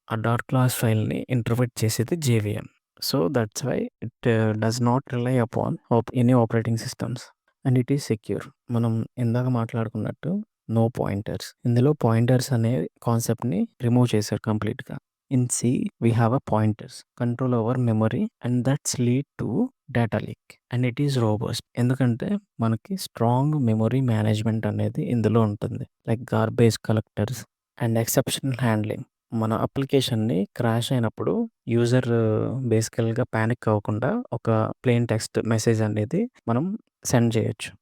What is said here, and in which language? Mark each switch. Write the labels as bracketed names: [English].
[Telugu] ఆ dot class ఫైల్ని interpret చేసేది [English] JVM. So that's why it does not rely upon any operating systems and it is secure. [Telugu] మనం ఇందాక మాట్లాడుకున్నట్టు no pointers. ఇందులో pointers అనే కాన్సెప్ట్ని రిమూవ్ చేశారు కంప్లీట్గా. [English] In C we have a pointers, control over memory, and that's lead to data leak. And it is robust, [Telugu] ఎందుకంటే మనకి strong memory management అనేది ఇందులో ఉంటుంది. Like garbage collectors and exceptional handling. మన అప్లికేషన్ని క్రాష్ అయినప్పుడు యూజర్ బేసికల్గా ప్యానిక్ అవ్వకుండా ఒక ప్లెయిన్ టెక్స్ట్ మెసేజ్ అనేది మనం సెండ్ చేయొచ్చు.